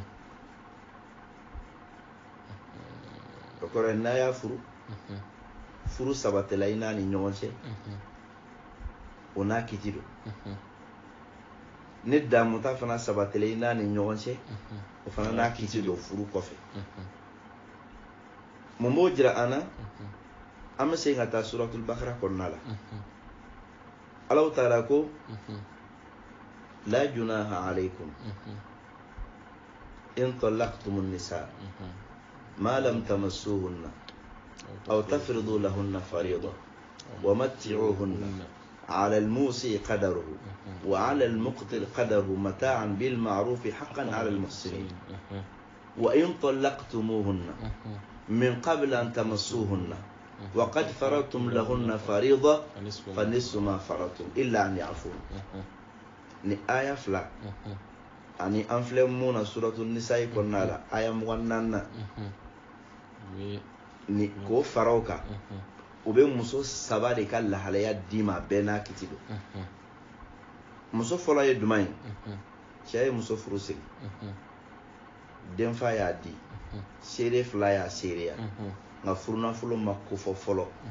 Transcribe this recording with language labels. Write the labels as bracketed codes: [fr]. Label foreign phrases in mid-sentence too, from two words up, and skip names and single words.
[bm] o kɔrɔ n'a y'a furu sabatila i n'a ni ɲɔgɔn cɛ o n'a kiti don ne damuta fana sabatila i n'a ni ɲɔgɔn cɛ o fana n'a kiti don furu kɔfɛ mun b'o jira an na an bɛ segin ka taa suratul bakara kɔnɔna la ala taala ko [ar] لا جناح عليكم إن طلقتم النساء ما لم تمسوهن أو تفرضوا لهن فريضة ومتعوهن على الموسع قدره وعلى المقتر قدره متاعا بالمعروف حقا على المحسنين وإن طلقتموهن من قبل أن تمسوهن وقد فرضتم لهن فريضة فنصف ما فرضتم إلا أن [bm] يعفون ni aya fila ani an filɛ mun na suratul nisa'i kɔnɔna la aya 24 ni k'o faraw kan o bɛ muso saba de ka lahalaya d'i ma bɛɛ n'a kiti don muso fɔlɔ ye jumɛn ye cɛ ye muso furu siri denfa y'a di seere fila y'a seereya nka furunafolo ma kofɔ fɔlɔ